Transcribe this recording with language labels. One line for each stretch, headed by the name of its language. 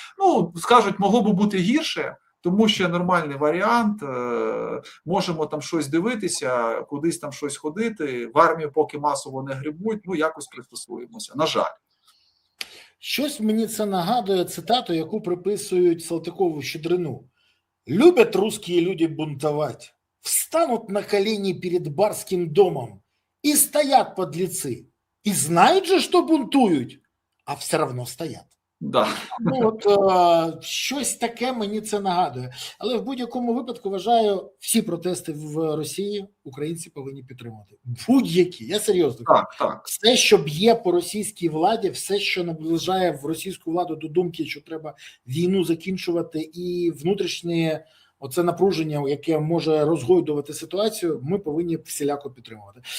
Ukrainian: Ну, скажуть, могло би бути гірше, тому що нормальний варіант, можемо там щось дивитися, кудись там щось ходити, в армію поки масово не грибуть, ну якось пристосуємося, на жаль. Щось мені це нагадує цитату, яку приписують Салтыкову-Щедрину.
Russian: «Любят русские люди бунтовать, встанут на колени перед барским домом, и стоят подлецы, и знают же, что бунтуют, а все равно стоят». Да.
Ukrainian: Ну, от щось таке мені це нагадує. Але в будь-якому випадку, вважаю, всі протести в Росії українці повинні підтримувати. Будь-які, я серйозно кажу. Так. Все, що б'є по російській владі, все, що наближає в російську владу до думки, що треба війну закінчувати, і внутрішнє оце напруження, яке може розгойдувати ситуацію, ми повинні всіляко підтримувати.